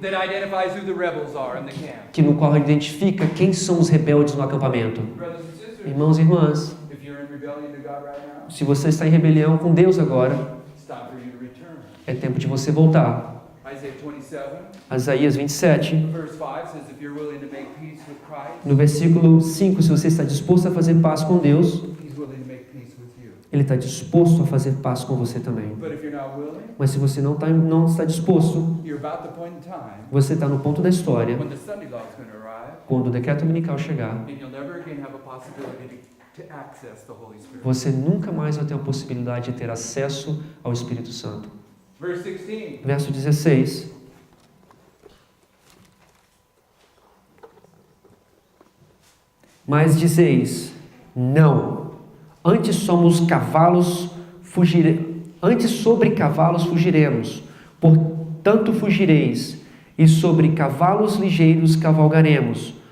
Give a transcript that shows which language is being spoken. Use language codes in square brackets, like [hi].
[en] that identifies who the rebels are in the camp. [pt] que no qual identifica quem são os rebeldes no acampamento. [en] Brothers and sisters, [pt] Irmãos e irmãs, [en] if you're in rebellion to God right now, [pt] se você está em rebelião com Deus agora, [en] it's time for you to return. [pt] é tempo de você voltar. [en] Isaiah 27, [pt] Isaías 27, [en] verse 5 says, if you're willing to make peace with Christ, [pt] no versículo 5, se você está disposto a fazer paz com Deus, [en] He's willing to make peace with you. [pt] Ele está disposto a fazer paz com você também. [en] But if you're not willing, [pt] Mas se você não está disposto, [en] you're about the point in time [pt] você está no ponto da história, [en] when the Sunday law is going to arrive, [pt] quando o decreto dominical chegar, [en] and you'll never again have a possibility to access the Holy Spirit. [pt] você nunca mais vai ter a possibilidade de ter acesso ao Espírito Santo. [en] Verse 16. [pt] Verso 16. Mas dizeis, não, antes somos cavalos, antes sobre cavalos fugiremos, portanto fugireis, e sobre cavalos ligeiros cavalgaremos.